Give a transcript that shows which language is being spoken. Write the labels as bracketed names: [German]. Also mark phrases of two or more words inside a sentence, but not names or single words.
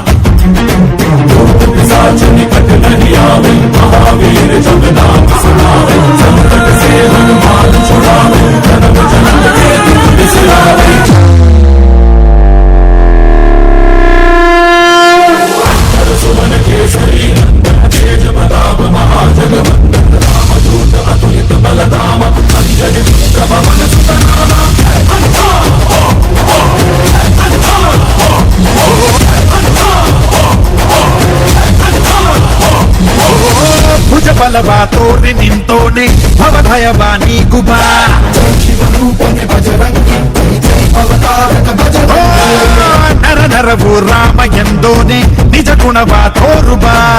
[Awadhi] पिशाच निकट नहीं आवे महावीर जब नाम सुनावे संकट से हनुमान छुड़ावे जन्म जन्म के दुख बिसरावे सुमन केसरी नंदन तेज प्रताप महाजगवंदन रामदूत अतुलित बलधाम अंजलि पुत्र पवन सुत नाम जय हनुमान जय हनुमान [Kannada] ಭುಜ ಬಲವ ತೋರಿ ನಿಂತೋನೆ ಭವಭಯವ ನೀಗುಬಾ ನರ ನರವು ರಾಮ ಎಂದೋನೆ ನಿಜ ಗುಣವ ತೋರುಬಾ